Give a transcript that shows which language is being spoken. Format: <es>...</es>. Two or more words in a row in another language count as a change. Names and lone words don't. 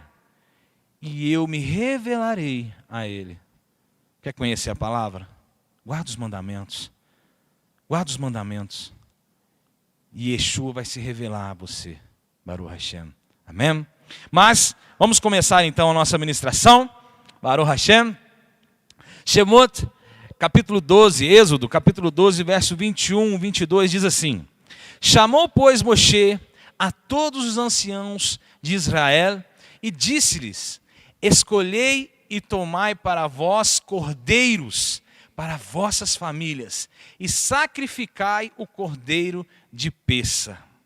<pt>E eu me revelarei a ele. Quer conhecer a palavra? Guarda os mandamentos. Guarda os mandamentos. E Yeshua vai se revelar a você.</pt> <he>ברוך השם.</he> <pt>Amém? Mas, vamos começar então a nossa ministração.</pt> <he>ברוך השם.</he> <pt>Shemot, capítulo 12, Êxodo, capítulo 12, verso 21, 22, diz assim, chamou, pois, Moshe a todos os anciãos de Israel e disse-lhes, escolhei e tomai para vós cordeiros, para vossas famílias, e sacrificai o cordeiro de Pêssar.</pt>